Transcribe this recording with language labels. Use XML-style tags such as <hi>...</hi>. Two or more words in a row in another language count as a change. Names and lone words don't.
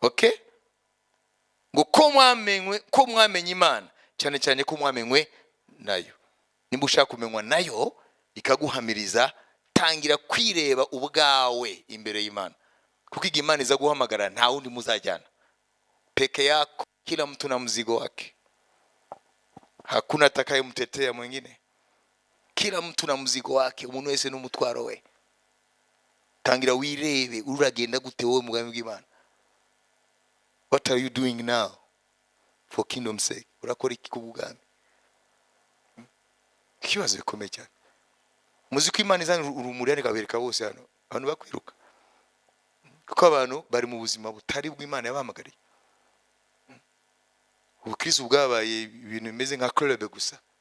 <rw>Ngo ko mwamenye Imana cyane cyane ko mwamenywe nayo. Nimba ushaka kumenywa nayo ikaguhamiriza, tangira kwireba ubwawe imbere y'Imana, kuko igihe Imana iza guhamagara nta wundi muzajyana,</rw> <sw>peke yako, kila mtu na mzigo wake, hakuna atakayemtetea mwingine, kila mtu na mzigo wake,</sw> <rw>umuntu wese n'umutwaro we. Tangira wirebe uragenda gute wowe mugambi w'Imana.</rw> <en>What are you doing now for kingdom's sake?</en> <rw>Urakora iki kubugambi? Kibazo bikomeye cyane. Muzi ko Imana izana urumuri arikabereka bose hano, abantu bakwiruka, kuko abantu bari mu buzima butari bw'Imana yabahamagariye. Ubukristo bwabaye ibintu bimeze nka club gusa.</rw>